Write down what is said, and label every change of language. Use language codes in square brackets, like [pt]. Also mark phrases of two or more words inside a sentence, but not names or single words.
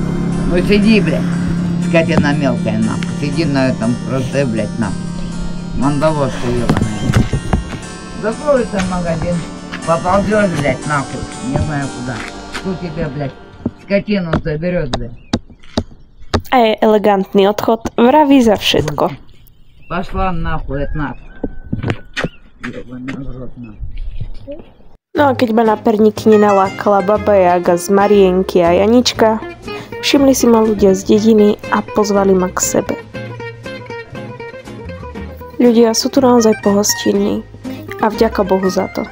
[ru] Ну сиди, блядь. Скотина мелкая, нахуй. Сиди на этом крыльце, блядь, нахуй. Мандавошка ебаная. Закроется магазин. Поползешь, блядь, нахуй. Не знаю куда. Кто тебя, блядь, скотину заберет, блядь. [sk] A je elegantný odchod, vraví za všetko. [ru] Пошла нахуй от нас. Ебаный рот, нахуй. [sk] No a keď ma na perníky nenalákala Baba Jaga z Marienky a Janička, všimli si ma ľudia z dediny a pozvali ma k sebe. Ľudia sú tu naozaj pohostinní a vďaka Bohu za to.